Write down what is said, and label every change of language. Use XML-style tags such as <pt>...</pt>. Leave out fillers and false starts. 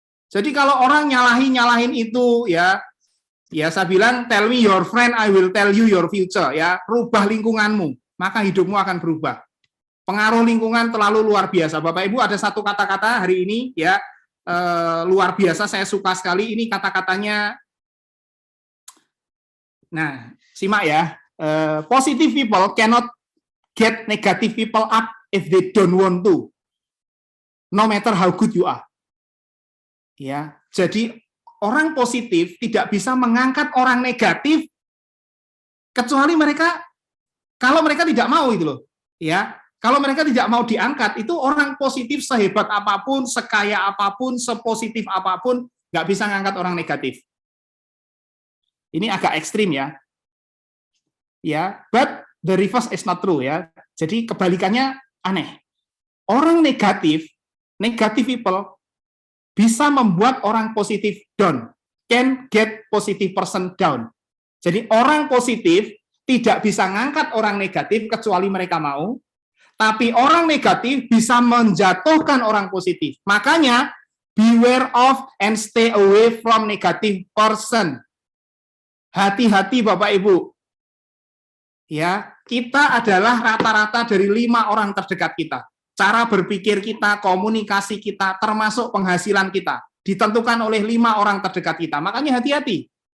<id>Jadi kalau orang nyalahin itu ya saya bilang</id> <en>tell me your friend, I will tell you your future</en> <id>ya, rubah lingkunganmu, maka hidupmu akan berubah. Pengaruh lingkungan terlalu luar biasa. Bapak Ibu ada satu kata-kata hari ini ya luar biasa, saya suka sekali ini kata-katanya. Nah, simak ya.</id> <en>Positive people cannot get negative people up if they don't want to, no matter how good you are.</en> <id>Ya, jadi orang positif tidak bisa mengangkat orang negatif kecuali kalau mereka tidak mau itu loh. Ya, kalau mereka tidak mau diangkat, itu orang positif sehebat apapun, sekaya apapun, sepositif apapun, nggak bisa ngangkat orang negatif. Ini agak ekstrim ya. Ya,</id> <en>but the reverse is not true</en> <id>ya. Jadi kebalikannya aneh. Orang negatif people bisa membuat orang positif down.</id> <en>Can get positive person down.</en> <id>Jadi orang positif tidak bisa ngangkat orang negatif kecuali mereka mau. Tapi orang negatif bisa menjatuhkan orang positif. Makanya</id> <en>beware of and stay away from negative person.</en> <id>Hati-hati Bapak Ibu. Ya, kita adalah rata-rata dari 5 orang terdekat kita. Cara berpikir kita, komunikasi kita, termasuk penghasilan kita, ditentukan oleh 5 orang terdekat kita. Makanya hati-hati.</id>